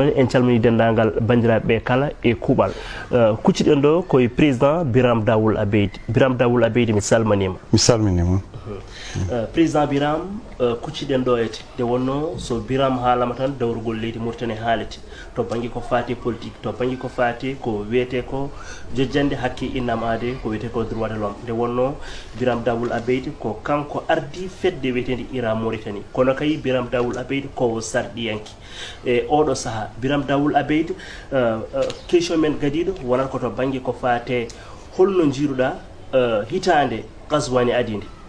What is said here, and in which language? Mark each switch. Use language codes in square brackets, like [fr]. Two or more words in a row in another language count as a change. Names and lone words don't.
[ff] noon en calmini dendagal bandiraɓeɓe kala e kuuɓal kucciɗen ɗo koye président Biram Dawul Abeidi mi salminima président Biram kucciɗen ɗo ete nde wonno so Biram haalama tan dawrugol leydi Mauritanie haalete to banggue ko fate politique to banggue ko fate ko wiyete ko jojjande hakke innam ade ko wiyete ko [fr] droit de l'homme [ff] nde wonno Biram Dawul Abeidi ko kanko ardi fedde wiyetede ira Mauritanie kono kay Biram Dawul Abeidi ko sarɗiyanki e oɗo saaha Biram Dawul Abeidi question men gadiɗo wonata ko to banggue ko fate holno jiiruɗa hitande Ghazouani adide